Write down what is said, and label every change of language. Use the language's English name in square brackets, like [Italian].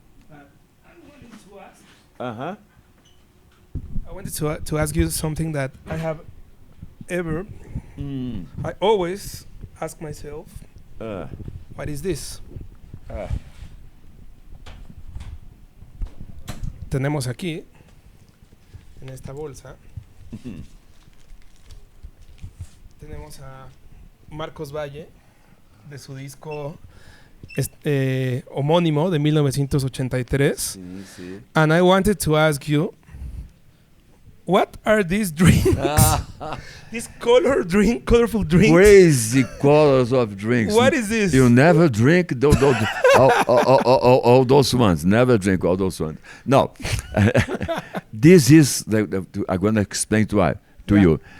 [English] I wanted to ask. Uh-huh. I wanted to ask you something that I have ever. I always ask myself, what is this? [Spanish] Tenemos aquí, en esta bolsa, tenemos a Marcos Valle de su disco homónimo de 1983. Sí, sí. [English] And I wanted to ask you, what are these drinks? These colorful drinks. Crazy colors of drinks. What is this? You never drink all those ones. Never drink all those ones. No. This is, I'm going to explain to you.